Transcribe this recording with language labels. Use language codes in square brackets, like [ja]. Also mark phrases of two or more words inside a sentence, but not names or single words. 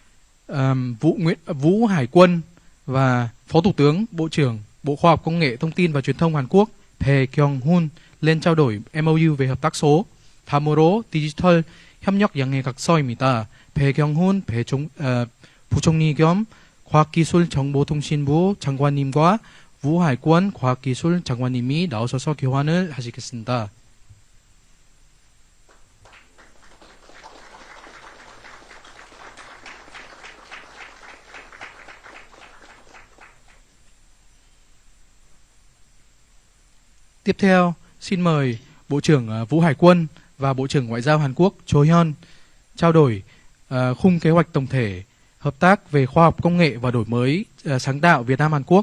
[vi] Vũ Hải Quân và Phó Thủ tướng Bộ trưởng Bộ Khoa học Công nghệ Thông tin và Truyền thông Hàn Quốc Bae Kyung-hun lên trao đổi MOU về hợp tác số. [ko] 다음으로 디지털 협력 양해 각서입니다. 배경훈 부총리 겸 과학기술정보통신부 장관님과 우하이권 과학기술 장관님이 나오셔서 교환을 하시겠습니다. [vi] Tiếp theo, xin mời Bộ trưởng Vũ Hải Quân và Bộ trưởng Ngoại giao Hàn Quốc Cho Hyun trao đổi khung kế hoạch tổng thể hợp tác về khoa học công nghệ và đổi mới sáng tạo Việt Nam Hàn Quốc.